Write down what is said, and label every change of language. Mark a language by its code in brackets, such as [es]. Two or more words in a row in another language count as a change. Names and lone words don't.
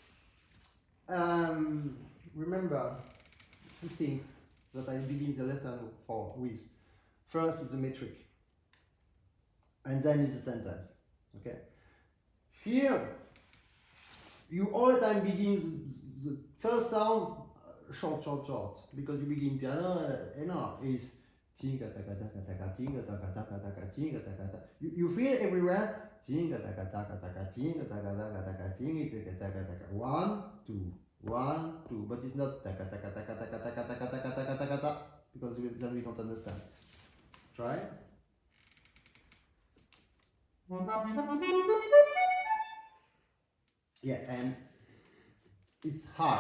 [en] Remember these things that I begin the lesson with. First is the metric, and then is the sentence, okay? Here, you all the time begin the first sound short, short, short, because you begin piano and is tinga taka taka taka tinga taka taka taka tinga taka taka. You feel everywhere tinga taka taka taka tinga taka taka taka tinga taka taka taka 1 2 1 2, but it's not taka taka taka taka taka taka taka taka taka taka, because then we don't understand. Try. Yeah, and it's high.